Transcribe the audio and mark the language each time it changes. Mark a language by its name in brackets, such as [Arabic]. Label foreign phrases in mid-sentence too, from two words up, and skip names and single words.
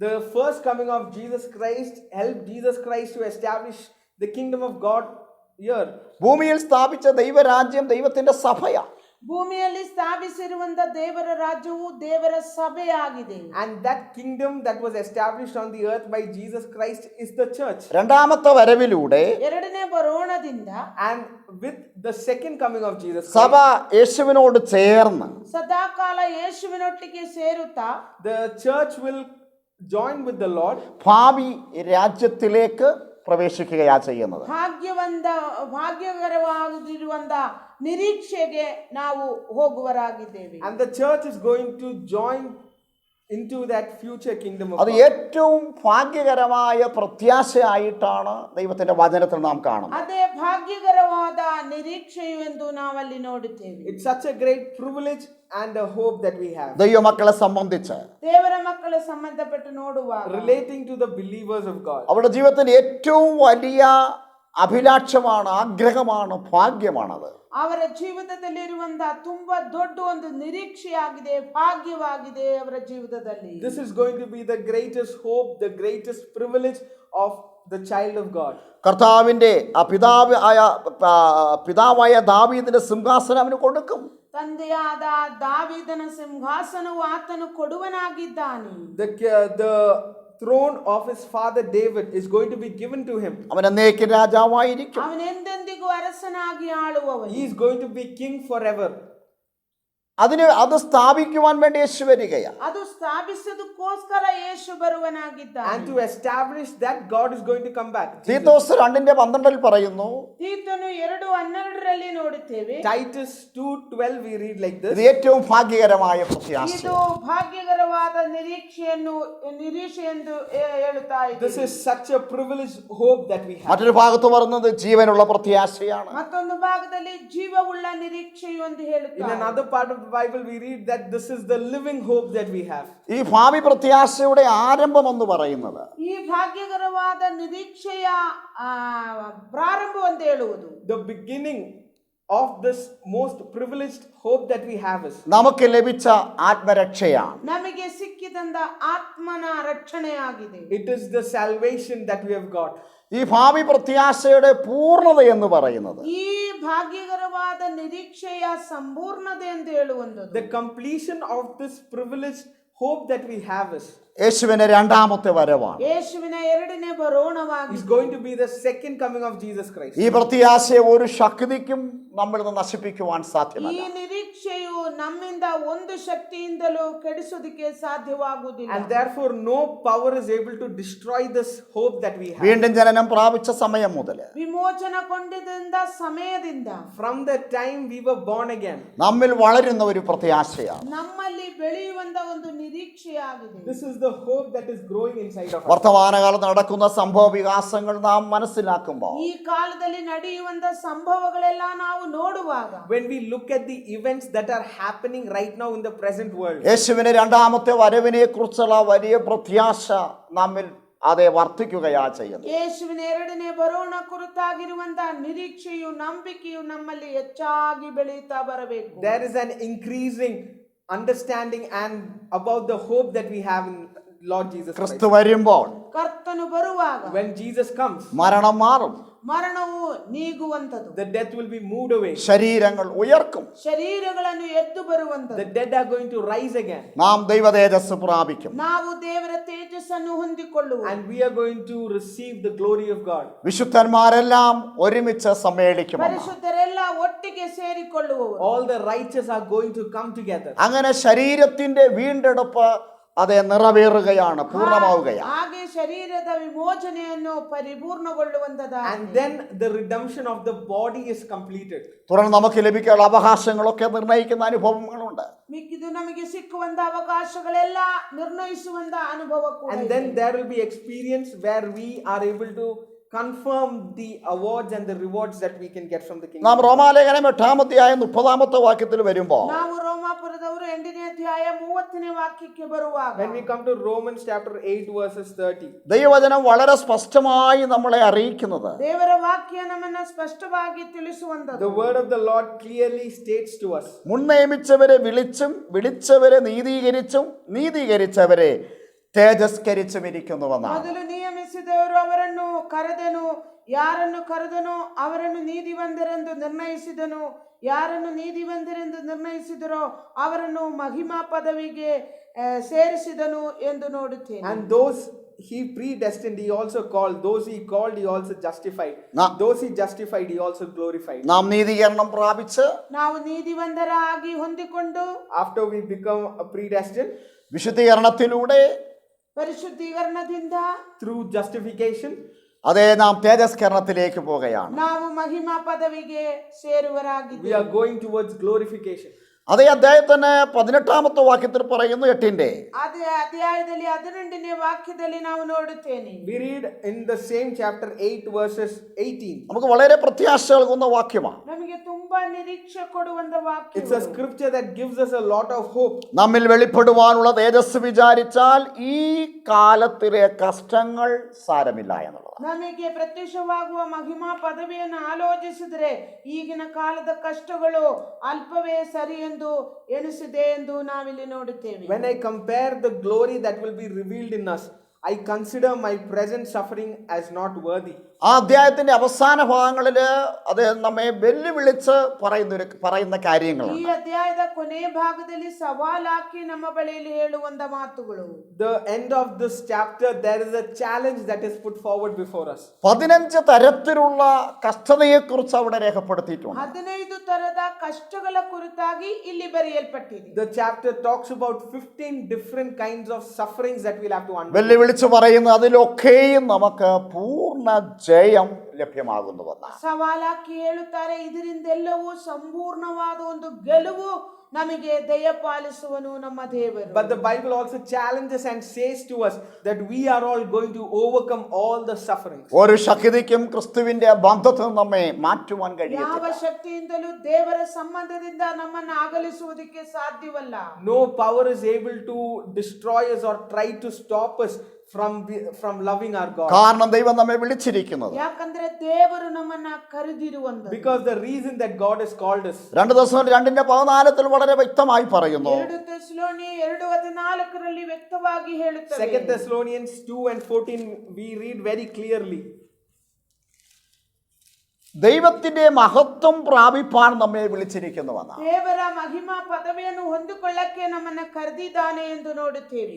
[English] The first coming of Jesus Christ helped Jesus Christ to establish the kingdom of God here. [Malayalam] ഭൂമിയിൽ സ്ഥാപിച്ച ദൈവരാജ്യം ദൈവത്തിന്റെ സഭയാണ്. [Kannada] ಭೂಮಿಯಲ್ಲಿ ಸ್ಥಾಪಿಸಿರುವಂತ ದೇವರ ರಾಜ್ಯವು ದೇವರ ಸಭೆಯಾಗಿದೆ. [English] And that kingdom that was established on the earth by Jesus Christ is the church. [Malayalam] രണ്ടാമത്തെ വരവിലൂടെ [Kannada] ಎರಡನೇ ಬರೋಣದಿಂದ [English] And with the second coming of Jesus [Malayalam] സഭ Christ, യേശുവിനോട് ചേർന്ന് [Kannada] ಸದಾಕಾಲ ಯೇಸುವಿನೊಟ್ಟಿಗೆ ಸೇರುತ್ತಾ [English] the church will join with the Lord [Malayalam] ഭാവി രാജ്യത്തിലേക്ക് പ്രവേശിക്കുകയാ ചെയ്യുന്നത്. [Kannada] ಭಾಗ್ಯಕರವಾಗಿರುವಂತ ನಿರೀಕ್ಷೆಗೆ ನಾವು ಹೋಗುವರಾಗಿದ್ದೇವೆ. [English] and the church is going to join into that future kingdom of [Malayalam] അത് God. ഏറ്റവും ഭാഗ്യകരമായ പ്രത്യാശയായിട്ടാണ് ദൈവത്തിന്റെ വചനത്തിൽ നാം കാണുന്നത്. [Kannada] ಅದೇ ಭಾಗ್ಯಕರವಾದ ನಿರೀಕ್ಷೆಯು ಎಂದು ನಾವಲ್ಲಿ ನೋಡುತ್ತೇವೆ. [English] It's such a great privilege and a hope that we have [Malayalam] ദൈവമക്കളെ സംബന്ധിച്ച് [Kannada] ದೇವರ ಮಕ್ಕಳ ಸಂಬಂಧಪಟ್ಟು ನೋಡುವಾಗ [English] relating to the believers of God. [Malayalam] അവരുടെ ജീവിതത്തിന്റെ ഏറ്റവും വലിയ അഭിലാഷമാണ്, ആഗ്രഹമാണ്, ഭാഗ്യമാണത്. [Kannada] ಅವರ ಜೀವಿತದಲ್ಲಿರುವಂತಹ ತುಂಬಾ ದೊಡ್ಡ ಒಂದು ನಿರೀಕ್ಷೆಯಾಗಿದೆ, ಭಾಗ್ಯವಾಗಿದೆ ಅವರ ಜೀವಿತದಲ್ಲಿ. [English] This is going to be the greatest hope, the greatest privilege of the child of God. [Malayalam] കർത്താവിന്റെ പിതാവായ ദാവീദിന്റെ സിംഹാസനം അവന് കൊടുക്കും. [Kannada] ತಂದೆಯಾದ ದಾವೀದನ ಸಿಂಹಾಸನವು ಆತನು ಕೊಡುವನಾಗಿದ್ದಾನೆ. [English] The throne of his father David is going to be given to him. [Malayalam] അവൻ എന്നേക്കും രാജാവായിരിക്കും. [Kannada] ಅವನು ಎಂದೆಂದಿಗೂ ಅರಸನಾಗಿ ಆಳುವವನು. [English] He is going to be king forever. [Malayalam] അത് സ്ഥാപിക്കുവാൻ വേണ്ടി യേശു വരികയാണ്. [Kannada] ಅದು ಸ್ಥಾಪಿಸೋದಕ್ಕೋಸ್ಕರ ಯೇಸು ಬರುವನಾಗಿದ್ದಾನೆ. [English] And to establish that, God is going to come back. [Malayalam] തീത്തോസ് 2:12 പറയുന്നു, [Kannada] ತೀತನು 2:12 ನೋಡುತ್ತೇವೆ. [English] Titus 2:12 we read like this. [Malayalam] ഇത് ഏറ്റവും ഭാഗ്യകരമായ പ്രത്യാശ. [Kannada] ಇದು ಭಾಗ್ಯಕರವಾದ ನಿರೀಕ್ಷೆಯೆಂದು ಹೇಳುತ್ತಾ ಇದೆ. [English] This is such a privileged hope that we have. [Malayalam] മറ്റൊരു ഭാഗത്ത് പറയുന്നത് ജീവനുള്ള പ്രത്യാശയാണ്. [Kannada] ಮತ್ತೊಂದು ಭಾಗದಲ್ಲಿ ಜೀವವುಳ್ಳ ನಿರೀಕ್ಷೆಯು ಎಂದು In ಹೇಳುತ್ತಾರೆ. [English] another part of the Bible we read that this is the living hope that we have. [Malayalam] ഈ ഭാവി പ്രത്യാശയുടെ ആരംഭം എന്ന് പറയുന്നത് [Kannada] ಈ ಭಾಗ್ಯಕರವಾದ ನಿರೀಕ್ಷೆಯ ಪ್ರಾರಂಭ ಅಂತ ಹೇಳುವುದು, [English] The beginning of this most privileged hope that we have is [Malayalam] നമുക്ക് ലഭിച്ച ആത്മരക്ഷയാണ്. [Kannada] ನಮಗೆ ಸಿಕ್ಕಿದಂತ ಆತ್ಮನ ರಕ್ಷಣೆಯಾಗಿದೆ. [English] it is the salvation that we have got. [Malayalam] ഈ ഭാവി പ്രത്യാശയുടെ പൂർണ്ണത എന്ന് പറയുന്നത് [Kannada] ಈ ಭಾಗ್ಯಕರವಾದ ನಿರೀಕ್ಷೆಯ ಸಂಪೂರ್ಣತೆ ಅಂತ ಹೇಳುವಂಥದ್ದು, [English] The completion of this privileged hope that we have is [Malayalam] യേശുവിന്റെ രണ്ടാമത്തെ വരവാണ്. [Kannada] ಯೇಸುವಿನ ಎರಡನೇ ಬರೋಣವಾಗಿ [English] is going to be the second coming of Jesus Christ. [Malayalam] ഈ പ്രത്യാശയെ ഒരു ശക്തിക്കും നമ്മിൽ നിന്ന് നശിപ്പിക്കുവാൻ ಈ സാധ്യമല്ല. [Kannada] ನಿರೀಕ್ಷೆಯು ನಮ್ಮಿಂದ ಒಂದು ಶಕ್ತಿಯಿಂದಲೂ ಕೆಡಿಸೋದಕ್ಕೆ ಸಾಧ್ಯವಾಗುವುದಿಲ್ಲ. [English] And therefore no power is able to destroy this hope that we have. [Malayalam] വീണ്ടും ജനനം പ്രാപിച്ച സമയം മുതൽ [Kannada] ವಿಮೋಚನಗೊಂಡಿದ್ದ ಸಮಯದಿಂದ, [English] From the time we were born again, [Malayalam] നമ്മിൽ വളരുന്ന ഒരു പ്രത്യാശയാണ്. [Kannada] ನಮ್ಮಲ್ಲಿ ಬೆಳೆಯುವಂತ ಒಂದು ನಿರೀಕ್ಷೆಯಾಗಿದೆ. [English] this is the hope that is growing inside of us. [Malayalam] വർത്തമാനകാലത്ത് നടക്കുന്ന സംഭവ വികാസങ്ങൾ നാം മനസ്സിലാക്കുമ്പോൾ [Kannada] ಈ ಕಾಲದಲ್ಲಿ ನಡೆಯುವಂತ ಸಂಭವಗಳೆಲ್ಲ ನಾವು ನೋಡುವಾಗ, [English] When we look at the events that are happening right now in the present world, [Malayalam] യേശുവിന്റെ രണ്ടാമത്തെ വരവിനെ കുറിച്ചുള്ള വലിയ പ്രത്യാശ നമ്മിൽ അതെ വർദ്ധിക്കുകയാ ചെയ്യുന്നത്. [Kannada] ಯೇಸುವಿನ ಎರಡನೇ ಬರೋಣ ಕುರಿತಾಗಿರುವಂತಹ ನಿರೀಕ್ಷೆಯು, ನಂಬಿಕೆಯು ನಮ್ಮಲ್ಲಿ ಹೆಚ್ಚಾಗಿ ಬೆಳೆಯುತ್ತಾ ಬರಬೇಕು. [English] there is an increasing understanding and about the hope that we have in Lord Jesus Christ. [Malayalam] ക്രിസ്തു വരുമ്പോൾ [Kannada] ಕರ್ತನು ಬರುವಾಗ [English] When Jesus comes, [Malayalam] മരണം മാറും, [Kannada] ಮರಣವು ನೀಗುವಂತದ್ದು, [English] the death will be moved away. [Malayalam] ശരീരങ്ങൾ ഉയർക്കും, [Kannada] ಶರೀರಗಳನ್ನು ಎದ್ದು The ಬರುವಂತದ್ದು, [English] dead are going to rise again. [Malayalam] നാം ദൈവതേജസ് പ്രാപിക്കും. [Kannada] ನಾವು ದೇವರ ತೇಜಸ್ಸನ್ನು ಹೊಂದಿಕೊಳ್ಳುವ, [English] And we are going to receive the glory of God. [Malayalam] വിശുദ്ധന്മാരെല്ലാം ഒരുമിച്ച് സമ്മേളിക്കും. [Kannada] ಪರಿಶುದ್ಧರೆಲ್ಲ ಒಟ್ಟಿಗೆ ಸೇರಿಕೊಳ್ಳುವವರು. [English] All the righteous are going to come together. [Malayalam] അങ്ങനെ ശരീരത്തിന്റെ വീണ്ടെടുപ്പ് അതെ നിറവേറുകയാണ്, പൂർണ്ണമാവുകയാണ്. [Kannada] ಹಾಗೆ ಶರೀರದ ವಿಮೋಚನೆಯನ್ನು ಪರಿಪೂರ್ಣಗೊಳ್ಳುವಂತದ, [English] And then the redemption of the body is completed. [Malayalam] തുടർന്ന് നമുക്ക് ലഭിക്കാനുള്ള അവകാശങ്ങളൊക്കെ നിർണ്ണയിക്കുന്ന അനുഭവങ്ങളുണ്ട്. [Kannada] ಮಿಕ್ಕಿದು ನಮಗೆ ಸಿಕ್ಕುವಂತ ಅವಕಾಶಗಳೆಲ್ಲ ನಿರ್ಣಯಿಸುವಂತ ಅನುಭವ ಕೂಡ And ಇದೆ. [English] then there will be experience where we are able to confirm the awards and the rewards that we can get from the kingdom. [Malayalam] നാം റോമാലേഖനം 8:30 വരുമ്പോൾ [Kannada] ನಾವು ರೋಮಾಪುರದವರು 8ನೇ ಅಧ್ಯಾಯ 30ನೇ ವಾಕ್ಯಕ್ಕೆ ಬರುವಾಗ, [English] When we come to Romans chapter 8 verses 30, [Malayalam] ദൈവവചനം വളരെ സ്പഷ്ടമായി നമ്മളെ അറിയിക്കുന്നത് [Kannada] ದೇವರ ವಾಕ್ಯ ನಮ್ಮನ್ನ ಸ್ಪಷ್ಟವಾಗಿ ತಿಳಿಸುವಂತದ್ದು, [English] the word of the Lord clearly states to us, [Malayalam] മുൻ നിയമിച്ചവരെ വിളിച്ചും വിളിച്ചവരെ നീതീകരിച്ചും നീതീകരിച്ചവരെ തേജസ്കരിച്ചുമിരിക്കുന്നുവെന്നാണ്. [Kannada] ಮೊದಲು ನೇಮಿಸಿದವರು ಅವರನ್ನು ಕರೆದನು, ಯಾರನ್ನು ಕರೆದನೋ ಅವರನ್ನು ನೀತಿವಂತರೆಂದು ನಿರ್ಣಯಿಸಿದನು, ಯಾರನ್ನು ನೀತಿವಂತರೆಂದು ನಿರ್ಣಯಿಸಿದರೋ ಅವರನ್ನು ಮಹಿಮಾ ಪದವಿಗೆ ಸೇರಿಸಿದನು ಎಂದು ನೋಡುತ್ತೇನೆ. [English] And those he predestined, he also called. Those he called, he also justified. Those he justified, he also glorified. [Malayalam] നാം നീതീകരണം പ്രാപിച്ച് [Kannada] ನಾವು ನೀತಿವಂತರಾಗಿ ಹೊಂದಿಕೊಂಡು [English] After we become predestined, [Malayalam] വിശുദ്ധീകരണത്തിലൂടെ [Kannada] ಪರಿಶುದ್ಧೀಕರಣದಿಂದ [English] through justification, [Malayalam] അതേ നാം തേജസ്കരണത്തിലേക്ക് പോകുകയാണ്. [Kannada] ನಾವು ಮಹಿಮಾ ಪದವಿಗೆ ಸೇರುವರಾಗಿದ್ದೇವೆ. [English] we are going towards glorification. [Malayalam] അതേ അദ്ദേഹത്തിന് 18ാമത്തെ വാക്യത്തിൽ പറയുന്നു 8ന്റെ [Kannada] ಅದೇ ಅಧ್ಯಾಯದಲ್ಲಿ 18ನೇ ವಾಕ್ಯದಲ್ಲಿ ನಾವು ನೋಡುತ್ತೇನೆ. [English] We read in the same chapter 8 verses 18. [Malayalam] നമുക്ക് വളരെ പ്രത്യാശ നൽകുന്ന വാക്യമാണ്. [Kannada] ನಮಗೆ ತುಂಬಾ ನಿರೀಕ್ಷೆ ಕೊಡುವಂತ ವಾಕ್ಯ. [English] It's a scripture that gives us a lot of hope. [Malayalam] നമ്മിൽ വെളിപ്പെടുവാനുള്ള തേജസ് വിചാരിച്ചാൽ ഈ കാലത്തിലെ കഷ്ടങ്ങൾ സാരമില്ല എന്നുള്ളതാണ്. [Kannada] ನಮಗೆ ಪ್ರತ್ಯಕ್ಷವಾಗುವ ಮಹಿಮಾ ಪದವಿಯನ್ನು ಆಲೋಚಿಸಿದರೆ ಈಗಿನ ಕಾಲದ ಕಷ್ಟಗಳು ಅಲ್ಪವೇ ಸರಿ ಎಂದು ಎನಿಸಿದೆ ಎಂದು ನಾವಿಲ್ಲಿ ನೋಡುತ್ತೇವೆ. [English] When I compare the glory that will be revealed in us, I consider my present suffering as not worthy. [Malayalam] ആ അധ്യായത്തിന്റെ അവസാന ഭാഗങ്ങളിൽ അത് നമ്മെ വെല്ലുവിളിച്ച് പറയുന്ന ಈ കാര്യങ്ങളാണ്. [Kannada] ಅಧ್ಯಾಯದ ಕೊನೆಯ ಭಾಗದಲ್ಲಿ ಸವಾಲಾಕಿ ನಮ್ಮ ಬಳಿಯಲ್ಲಿ ಹೇಳುವಂತ ಮಾತುಗಳು. [English] The end of this chapter, there is a challenge that is put forward before us. [Malayalam] 15 തരത്തിലുള്ള കഷ്ടതയെക്കുറിച്ച് അവിടെ രേഖപ്പെടുത്തിയിട്ടുണ്ട്. [Kannada] 15 ತರದ ಕಷ್ಟಗಳ ಕುರಿತಾಗಿ ಇಲ್ಲಿ ಬರೆಯಲ್ಪಟ್ಟಿದೆ. [English] The chapter talks about 15 different kinds of sufferings that we'll have to undergo. [Malayalam] വെല്ലുവിളിച്ച് പറയുന്നു അതിലൊക്കെയും നമുക്ക് പൂർണ്ണ ജയം ലഭ്യമാകുന്നുവെന്നാണ്. [Kannada] ಸವಾಲಾಕಿ ಹೇಳುತ್ತಾರೆ ಇದರಿಂದೆಲ್ಲವೂ ಸಂಪೂರ್ಣವಾದ ಒಂದು ಗೆಲುವು ನಮಗೆ ದಯಪಾಲಿಸುವನು ನಮ್ಮ ದೇವರು. [English] But the Bible also challenges and says to us that we are all going to overcome all the sufferings. [Malayalam] ഒരു ശക്തിക്കും ക്രിസ്തുവിന്റെ ബന്ധത്തിൽ നമ്മെ മാറ്റുവാൻ ಯಾವ കഴിയില്ല. [Kannada] ಶಕ್ತಿಯಿಂದಲೂ ದೇವರ ಸಂಬಂಧದಿಂದ ನಮ್ಮನ್ನು ಅಗಲಿಸುವುದಕ್ಕೆ ಸಾಧ್ಯವಲ್ಲ. [English] No power is able to destroy us or try to stop us from loving our God. [Malayalam] കാരണം ദൈവം നമ്മെ വിളിച്ചിരിക്കുന്നത്. [Kannada] ಯಾಕಂದ್ರೆ ದೇವರು ನಮ್ಮನ್ನ ಕರೆದಿರುವಂತ. [English] Because the reason that God has called us. [Malayalam] 2 Thessalonians 2:14 വളരെ വ്യക്തമായി പറയുന്നു. [Kannada] 2 Thessalonians 2:14 ವ್ಯಕ್ತವಾಗಿ ಹೇಳುತ್ತದೆ. [English] 2 Thessalonians 2:14 we read very clearly. [Malayalam] ദൈവത്തിന്റെ മഹത്വം പ്രാപിപ്പാൻ നമ്മെ വിളിച്ചിരിക്കുന്നുവെന്നാണ്. [Kannada] ದೇವರ ಮಹಿಮಾ ಪದವಿಯನ್ನು ಹೊಂದಿಕೊಳ್ಳಕ್ಕೆ ನಮ್ಮನ್ನ ಕರೆದಿದ್ದಾನೆ ಎಂದು ನೋಡುತ್ತೇವೆ.